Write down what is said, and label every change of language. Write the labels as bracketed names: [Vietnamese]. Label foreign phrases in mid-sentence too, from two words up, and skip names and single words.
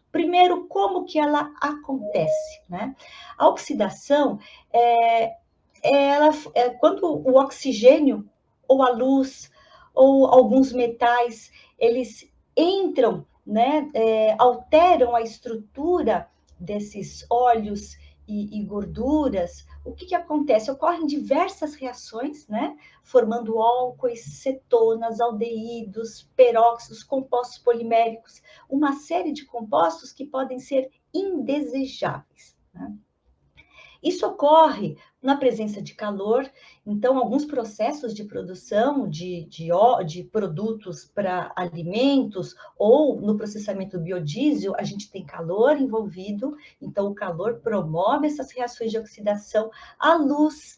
[Portuguese] Primeiro, como que ela acontece, né? A oxidação é quando o oxigênio ou a luz ou alguns metais, eles entram, né, alteram a estrutura desses óleos e gorduras, o que acontece? Ocorrem diversas reações, né? Formando álcoois, cetonas, aldeídos, peróxidos, compostos poliméricos, uma série de compostos que podem ser indesejáveis, né? Isso ocorre na presença de calor, então, alguns processos de produção de produtos para alimentos ou no processamento do biodiesel, a gente tem calor envolvido, então, o calor promove essas reações de oxidação à luz.